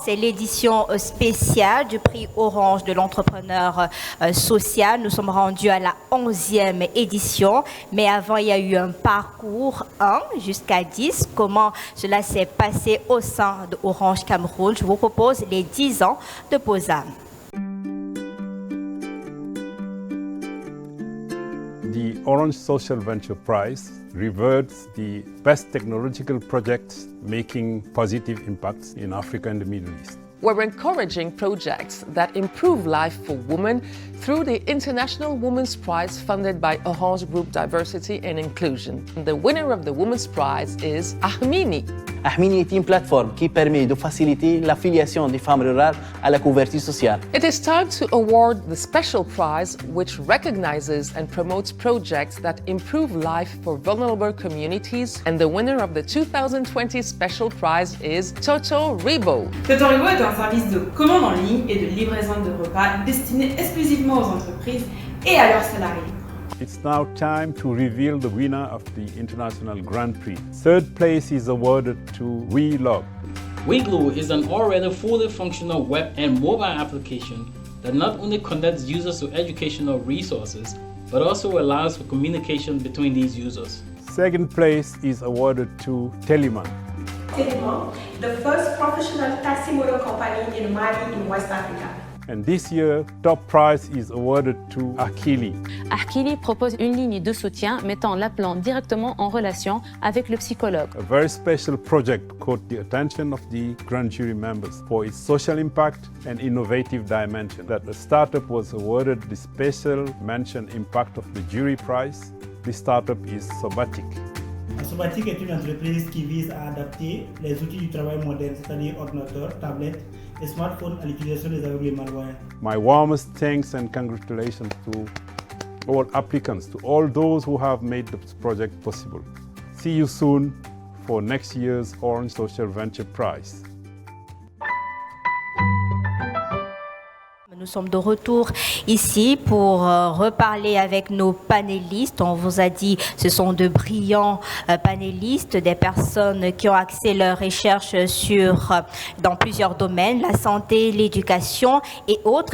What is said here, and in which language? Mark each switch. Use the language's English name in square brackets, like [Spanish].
[French] C'est l'édition spéciale du prix Orange de l'entrepreneur social. Nous sommes rendus à la 11e édition, mais avant il y a eu un parcours 1 jusqu'à 10. Comment cela s'est passé au sein de Orange Cameroun? Je vous propose les 10 ans de POSAM. [English] The Orange Social Venture Prize rewards the best technological projects making positive impacts in Africa and the Middle East. We're encouraging projects that improve life for women through the International Women's Prize funded by Orange Group Diversity and Inclusion. The winner of the Women's Prize is Ahmini. [French] Ahmini est une plateforme qui permet de faciliter l'affiliation des femmes rurales à la couverture sociale. [English] It is time to award the special prize, which recognizes and promotes projects that improve life for vulnerable communities. And the winner of the 2020 special prize is Toto Ribo. [French] Toto Ribo est un service de commande en ligne et de livraison de repas destiné exclusivement aux entreprises et à leurs salariés. [English] It's now time to reveal the winner of the International Grand Prix. Third place is awarded to WeLog. WeGlue is an already fully functional web and mobile application that not only connects users to educational resources, but also allows for communication between these users. Second place is awarded to Telemann. Telemann, the first professional taxi motor company in Mali in West Africa. And this year, top prize is awarded to Akili. [French] Akili propose une ligne de soutien mettant l'appelant directement en relation avec le psychologue. [English] A very special project caught the attention of the grand jury members for its social impact and innovative dimension. That the startup was awarded the special mention impact of the jury prize. The startup is Sobatic. [French] Sobatic est une entreprise qui vise à adapter les outils du travail moderne, c'est-à-dire ordinateur, tablette et smartphone à l'utilisation des aveugles et malvoyants. [English] My warmest thanks and congratulations to all applicants, to all those who have made this project possible. See you soon for next year's Orange Social Venture Prize. [French] Nous sommes de retour ici pour reparler avec nos panélistes. On vous a dit, ce sont de brillants panélistes, des personnes qui ont axé leurs recherches dans plusieurs domaines, la santé, l'éducation et autres.